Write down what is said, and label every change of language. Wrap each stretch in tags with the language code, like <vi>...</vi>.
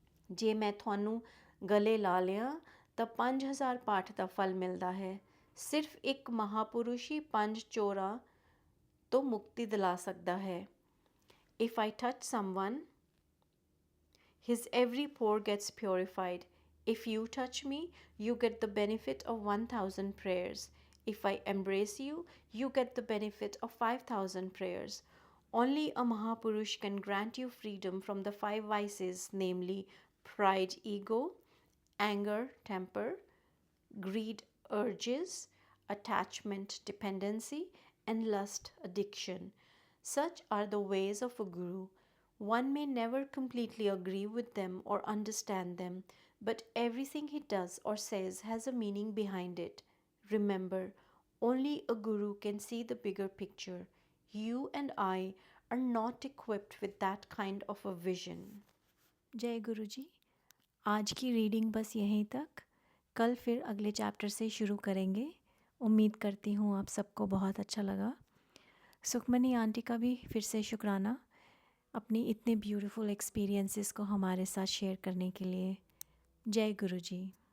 <pa>ਜੇ ਮੈਂ ਤੁਹਾਨੂੰ ਗਲੇ ਲਾ ਲਿਆ ਤਾਂ 5000 ਪਾਠ ਦਾ ਫਲ ਮਿਲਦਾ ਹੈ। ਸਿਰਫ ਇੱਕ ਮਹਾਪੁਰਸ਼ ਹੀ 5 ਚੋਰਾਂ ਤੋਂ ਮੁਕਤੀ ਦਿਲਾ ਸਕਦਾ ਹੈ।</pa> <en>If I touch someone, his every pore gets purified. If you touch me, you get the benefit of 1000 prayers. If I embrace you, you get the benefit of 5000 prayers. Only a Mahapurush can grant you freedom from the 5 vices, namely pride, ego, anger, temper, greed, urges, attachment, dependency, and lust, addiction. Such are the ways of a guru. One may never completely agree with them or understand them, but everything he does or says has a meaning behind it. Remember, only a guru can see the bigger picture. You and I are not equipped with that kind of a vision.</en> <hi>जय गुरु जी। आज की reading बस यहीं तक। कल फिर अगले chapter से शुरू करेंगे। उम्मीद करती हूँ आप सबको बहुत अच्छा लगा। सुखमनी आंटी का भी फिर से शुक्राना अपनी इतने ब्यूटीफुल एक्सपीरियंसेस को हमारे साथ शेयर करने के लिए। जय गुरु जी।</hi>